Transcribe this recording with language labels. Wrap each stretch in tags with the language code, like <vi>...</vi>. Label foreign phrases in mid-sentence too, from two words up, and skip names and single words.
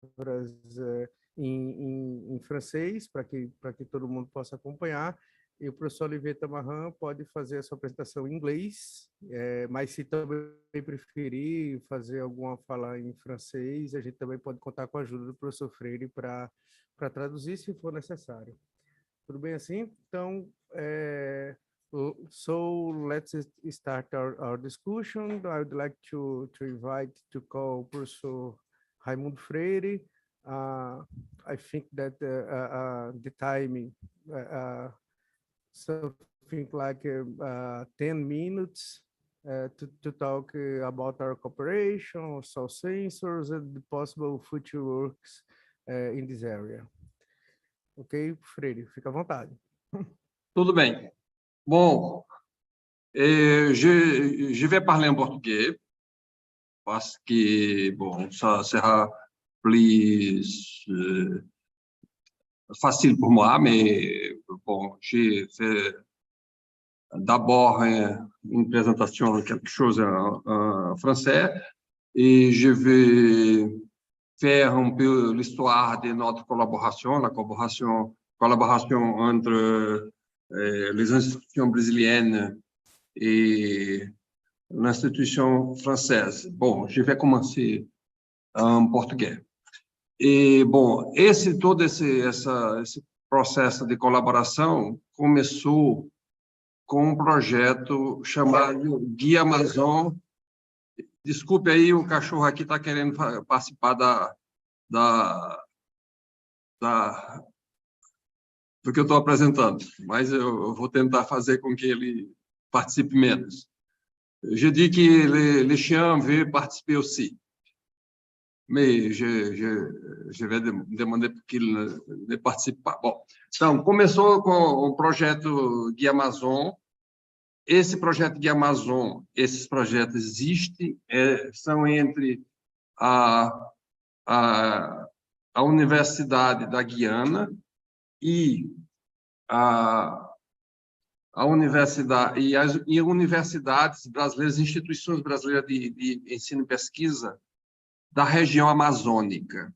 <pt>em francês, para que todo mundo possa acompanhar, e o professor Olivier Tamarin pode fazer a sua apresentação em inglês, mas se também preferir fazer alguma fala em francês, a gente também pode contar com a ajuda do professor Freire para traduzir, se for necessário. Tudo bem assim? Então,</pt> <en>so let's start our discussion. I would like to invite to call Professor Raimundo Freire. I think that the timing, something like 10 minutes to talk about our cooperation, soil sensors, and the possible future works in this area.</en> <pt>Ok, Freire, fica à vontade. Tudo bem.</pt> <fr>Bon, je vais parler en portugais parce que, bon, ça sera plus facile pour moi, mais bon, j'ai fait d'abord une présentation de quelque chose en français et je vais faire un peu l'histoire de notre collaboration, la collaboration entre les institutions brésiliennes et l'institution française. Bon, je vais commencer en português.</fr> <pt>E, bom, todo esse processo de colaboração começou com um projeto chamado Guia Amazon. Desculpe aí, o cachorro aqui está querendo participar do que eu estou apresentando, mas eu vou tentar fazer com que ele participe menos.</pt> <fr>Je dis que les chiens veulent participer aussi, mais je vais demander pour qu'il ne participe pas.</fr> <pt>Bom, então, começou com o projeto Guia Amazon. Esse projeto Guia Amazon, esses projetos existem, são entre a Universidade da Guiana e a universidade e as universidades brasileiras, instituições brasileiras de ensino e pesquisa da região amazônica.</pt>